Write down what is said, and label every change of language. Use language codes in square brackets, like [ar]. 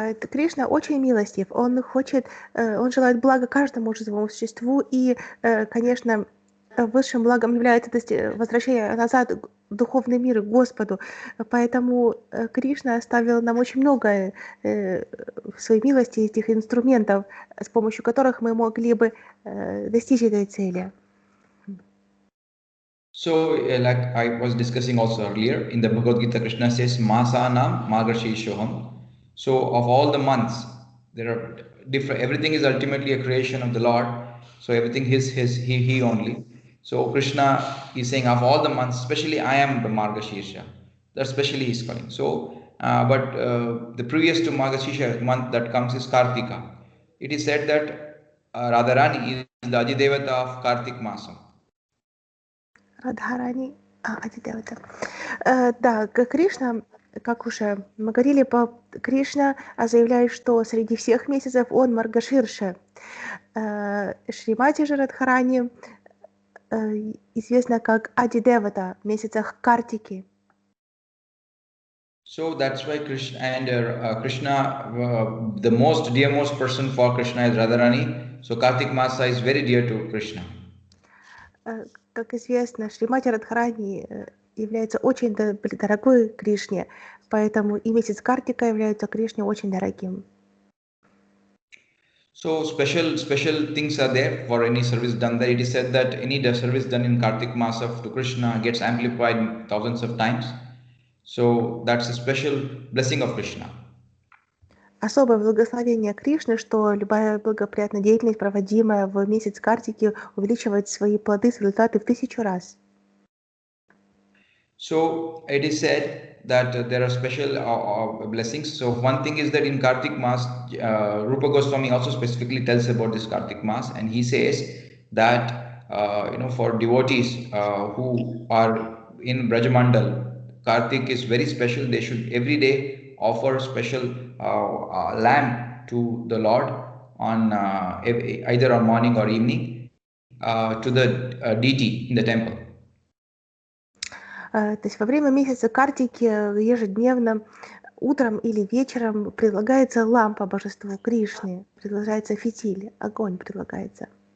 [ru] Кришна очень милостив, он желает блага каждому живому существу, и, конечно, высшим благом является возвращение назад в духовный мир, к Господу. Поэтому Кришна оставил нам очень много в своей милости этих инструментов, с помощью которых мы могли бы достичь этой цели. [en] So, like I was discussing also earlier, in the Bhagavad Gita, Krishna says, [sa] Masanam Margashishoham. [en] So, of all the months, there are different, everything is ultimately a creation of the Lord. So, everything is he only. So, Krishna is saying, of all the months, especially I am the Margashisha. That especially he is calling. So, but the previous to Margashisha month that comes is Kartika. It is said that Radharani is the Adidevata of Kartik Masam. [ru] Радхарани, Адидевата. Да, Кришна, как уже мы говорили, Кришна заявляет, что среди всех месяцев он Маргаширша. Шримати же Радхарани известна как Адидевата в месяцах Картики. [en] So that's why Krishna, the most dearmost person for Krishna is Radharani. So Kartik Masa is very dear to Krishna. [ru] Как известно, Шримати Радхарани является очень дорогой Кришне, поэтому и месяц Картика является Кришне очень дорогим. [en] So special things are there for any service done there. It is said that any service done in Kartik Masa to Krishna gets amplified thousands of times. So that's a special blessing of Krishna. [ru] Особое благословение Кришны, что любая благоприятная деятельность, проводимая в месяц Картики, увеличивает свои плоды, результаты в 1000 раз. [en] So it is said that there are special blessings. So one thing is that in Kartik Mas, Rupa Goswami also specifically tells about this Kartik Mas, and he says that for devotees who are in Brajamandal, Kartik is very special. They should every day offer special lamb to the Lord on either on morning or evening to the deity in the temple. [ru] То есть во время месяца Картики ежедневно, утром или вечером предлагается лампа божеству Кришне, предлагается фитиль, огонь предлагается.